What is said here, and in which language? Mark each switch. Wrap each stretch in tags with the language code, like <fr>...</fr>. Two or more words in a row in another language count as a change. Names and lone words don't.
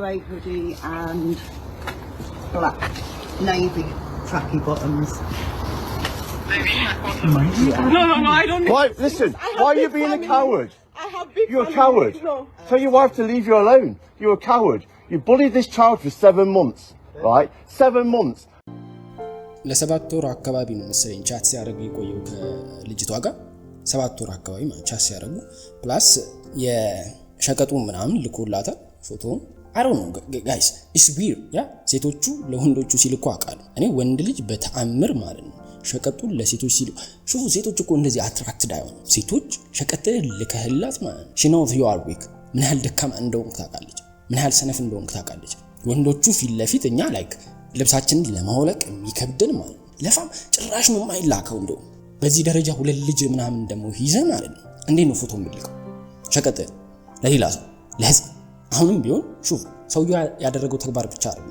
<en>Grey hoodie and black navy tracky bottoms. No, I don't. Why? Listen. Why are you being a coward? I have big. You're a family. coward. No. Tell your wife to leave you alone. You're a coward. You bullied this child for 7 months, right? 7 months.</en> <am>ለ7 ወር አካባቢ ነው መሰለኝ ቻት ሲያደርጉ የቆየው ከልጅቷ ጋር 7 ወር አካባቢ ማለት ቻት ሲያደርጉ ፕላስ የሸቀጡ ምናምን ልኮላታ ፎቶ</am> <en>I don't know guys it's</en> <am>weird ያ ሴቶቹ ለወንዶቹ ሲልኩ አቃሉ እኔ ወንድ ልጅ በተአምር ማለት ነው ሸቀጡን ለሴቶች ሲሉ ሹፉ ሴቶች እኮ እንደዚህ አትራክትድ አይሆኑ ሴቶች ሸቀጥ ልከህላት ማለት</am> <en>she knows you are weak</en> <am>ምን ያህል ደካማ እንደሆንክ ታውቃለች ምን ያህል ሰነፍ እንደሆንክ ታውቃለች ወንዶቹ ፊት ለፊት እኛ ላይክ ልብሳችንን ለማውለቅ የሚከብደን ማለት ለፋም ጭራሽ ነው የማይላከው እንደው በዚህ ደረጃ ሁለት ልጅ ምናምን ደሞ ይዘህ ማለት ነው እንዴ ነው ፎቶ የሚልከው ሸቀጥ ለሌላ ሰው ለህዝብ አሁንም ቢሆን ሹፍ ሰውየው ያደረገው ተግባር ብቻ</am>